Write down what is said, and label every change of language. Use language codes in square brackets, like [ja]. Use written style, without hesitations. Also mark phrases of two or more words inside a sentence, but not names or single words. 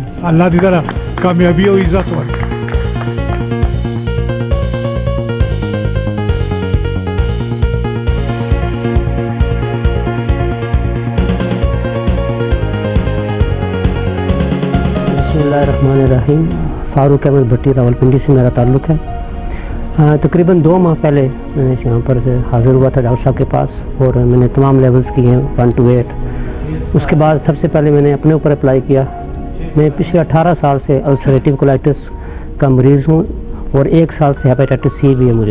[ps] الله دې دله کامیابي او عزت ورکړي۔ [ar] الرحمن الرحیم۔ [ur] فاروق احمد بھٹی راولپنڈی سے میرا تعلق ہے۔ تقریباً 2 ماہ پہلے میں یہاں پر حاضر ہوا تھا ڈاکٹر صاحب کے پاس اور میں نے تمام لیولز کیے ہیں 1 to 8۔ اس کے بعد سب سے پہلے میں نے اپنے اوپر اپلائی کیا۔ میں پچھلے 18 سال سے السریٹیو کولائٹس کا مریض ہوں اور 1 سال سے ہیپیٹائٹس سی بھی ہے مجھے۔